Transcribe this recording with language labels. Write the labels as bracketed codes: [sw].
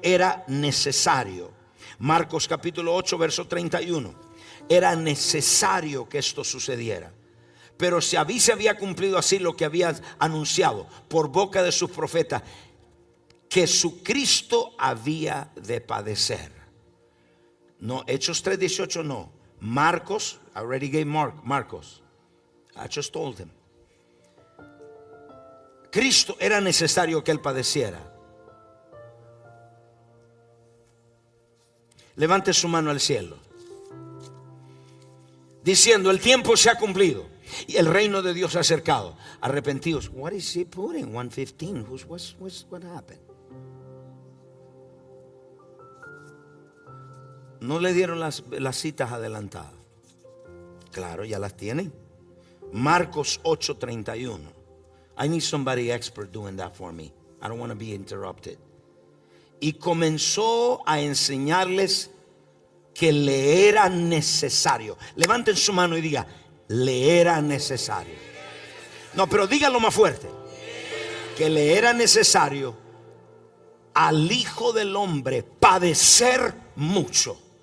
[es] Era necesario. Marcos capítulo 8 verso 31. Era necesario que esto sucediera. Pero si se había cumplido así lo que había anunciado por boca de sus profetas, que su Cristo había de padecer. No, Hechos 3:18 no. [en] Marcos, I already gave Marcos. I just told him. [es] Cristo era necesario que él padeciera. Levante su mano al cielo, diciendo: el tiempo se ha cumplido y el reino de Dios se ha acercado. Arrepentidos. [en] What is he putting? 1:15. What happened? [es] No le dieron las citas adelantadas. Claro, ya las tienen. Marcos 8:31. [en] I need somebody expert doing that for me. I don't want to be interrupted. [es] Y comenzó a enseñarles que le era necesario. Levanten su mano y diga: le era necesario. No, pero díganlo más fuerte. Que le era necesario al Hijo del Hombre padecer mucho.